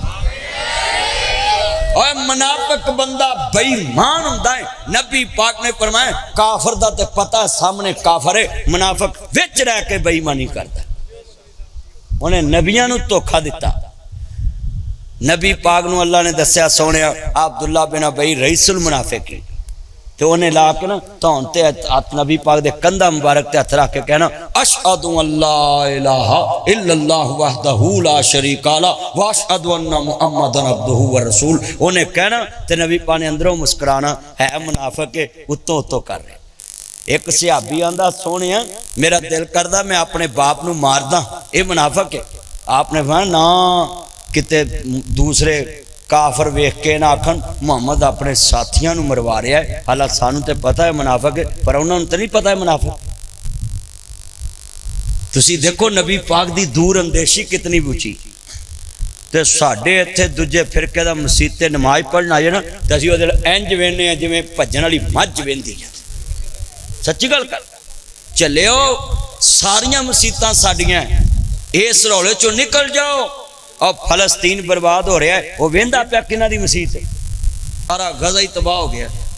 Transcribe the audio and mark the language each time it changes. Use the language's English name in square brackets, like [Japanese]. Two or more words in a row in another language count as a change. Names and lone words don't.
[Punjabi] اور منافق بندہ بے ایمان ہندا ہے، نبی پاک نے فرمایا کافر دا تے پتہ سامنے کافر ہے، منافق وچ رہ کے بے ایمانی کردا، انہاں نبیاں نوں دھوکہ دتا. نبی پاک نوں اللہ نے دسیا سوہنے عبداللہ بن ابی رئیس المنافقین، تو انہاں لا کے نا دھون تے نبی پاک دے کندھا مبارک تے ہتھ رکھ کے کہنا [Arabic] أشهد أن لا إله إلا الله وحده لا شريك له وأشهد أن محمدا عبده ورسول. [Punjabi] انہاں کہنا تے نبی پاک نے اندروں مسکرانا، ہے منافق کے اتوں اتوں کر رہے. اک صحابی آندا سوہنے میرا دل کردا میں اپنے باپ نوں ماردا, [Urdu] یہ منافق ہے. [Punjabi] آپ نے کہا نا کتے دوسرے کافر ویکھ کے نا آکھن محمد اپنے ساتھیوں نوں مروا رہا ہے، حالانکہ سانوں تو پتہ ہے منافق ہے، پر انہاں نے تو نہیں پتہ ہے منافق. تسی دیکھو نبی پاک دی دور اندیشی کتنی اُچی. تو ساڈے ایتھے دوجے فرقے دا مسیتے نماز پڑھن آئے نا، تو اسیں اوہدے انج ویندے آں جویں بھجن والی مجھ ویندی ہے. سچی گل کر چلیو، ساریاں مسیتاں ساڈیاں اس رولے چوں نکل جاؤ. اور فلسطین برباد ہو رہا ہے، او ویندا پیا کنہاں دی مسیت ہے، سارا غزہ ہی تباہ ہو گیا.